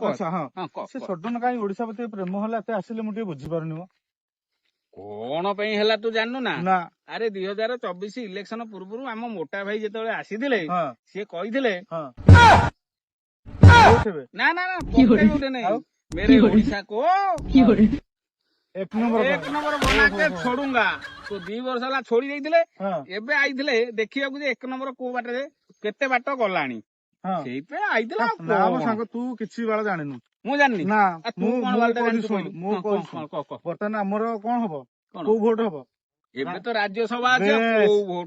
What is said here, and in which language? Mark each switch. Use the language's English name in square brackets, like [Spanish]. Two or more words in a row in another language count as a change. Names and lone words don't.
[Odia] ଆଚ୍ଛା ହଁ ସେ ସଡନ କାହିଁ ଓଡିଶା ପ୍ରତି ପ୍ରେମ ହେଲା ଏତେ ଆସିଲେ ମୁଁ ଟିକେ ବୁଝିପାରୁନି ମ କଣ ପାଇଁ ହେଲା ତୁ ଜାଣିନୁ ନା ଆରେ 2024 ଇଲେକ୍ସନ ପୂର୍ବରୁ ଆମ ମୋଟା ଭାଇ ଯେତେବେଳେ ଆସିଥିଲେ ସିଏ କହିଥିଲେ ନା ନା ନା ପକେଇବେ ନାହିଁ [Hindi] मेरे ओडिशा को एक नंबर बना के छोड़ूंगा तो [Odia] 2 वर्ष ହେଲା ଛୋଡି ଦେଇଥିଲେ ଏବେ ଆଇଥିଲେ ଦେଖିବାକୁ ଯେ 1 ନମ୍ବର କୋଉ ବାଟରେ କେତେ ବାଟ ଗଲାଣି ସେଇପେ ଆଇଥିଲା ନା ମୋ ସାଙ୍ଗ ତୁ କିଛି ବାଳ ଜାଣିନୁ ମୁଁ ଜାଣିନି ନା ତୁ କଣ ବାଳଟା ଜାଣିଛୁ କହିଲୁ ମୁଁ କହୁଛି ବର୍ତ୍ତମାନ ଆମର କଣ ହବ କୋଉ ଭୋଟ ହବ ଏବେ ତ ରାଜ୍ୟସଭା ଅଛି କୋଉ ଭୋଟ